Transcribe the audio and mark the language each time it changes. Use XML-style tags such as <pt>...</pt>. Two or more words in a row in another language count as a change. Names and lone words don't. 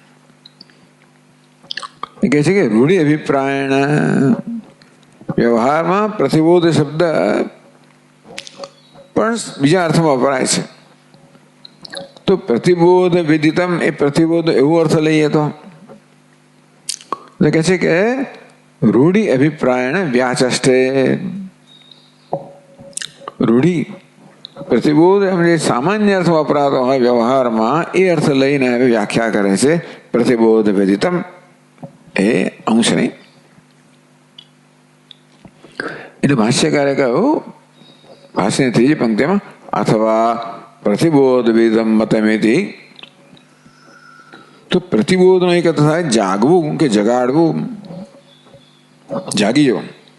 <gu>એ કહે છે કે</gu> <sa>રૂઢિ અભિપ્રાયણ</sa> <gu>વ્યવહારમાં પ્રતિબોધ શબ્દ પણ બીજા અર્થમાં વપરાય છે. તો</gu> <sa>પ્રતિબોધ વિદિતમ,</sa> <gu>એ પ્રતિબોધ એવો અર્થ લઈએ તો કહે છે કે</gu> <sa>रूढ़ी अभिप्रायण व्याचष्टे। रूढ़ी प्रतिबोध</sa> <gu>એમ જે સામાન્ય અર્થ વપરાતો હોય વ્યવહારમાં એ અર્થ લઈને હવે વ્યાખ્યા કરે છે</gu> <sa>પ્રતિબોધ વેદિતમ</sa> <gu>એ અંશ નહીં. એટલે ભાષ્યકારે કહ્યું ભાષ્યની ત્રીજી પંક્તિમાં અથવા</gu> <sa>પ્રતિબોધ વેદમ મતમેથી,</sa> <gu>તો પ્રતિબોધનો એક અર્થ થાય જાગવું કે જગાડવું, જાગી જવું.</gu>